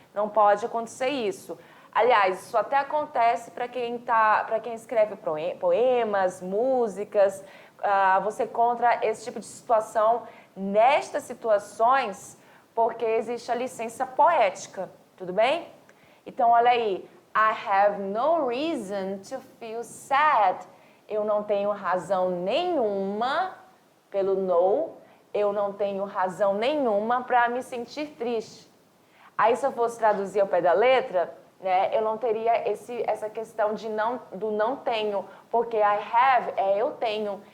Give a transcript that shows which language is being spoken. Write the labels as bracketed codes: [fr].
[pt] Não pode acontecer isso. Aliás, isso até acontece para quem escreve poemas, músicas. Você encontra esse tipo de situação nestas situações porque existe a licença poética. Tudo bem? Então, olha aí. [en] I have no reason to feel sad. [pt] Eu não tenho razão nenhuma, pelo no, eu não tenho razão nenhuma para me sentir triste. Aí, se eu fosse traduzir ao pé da letra, né, eu não teria essa questão do não tenho, porque [en] I have [pt] é eu tenho.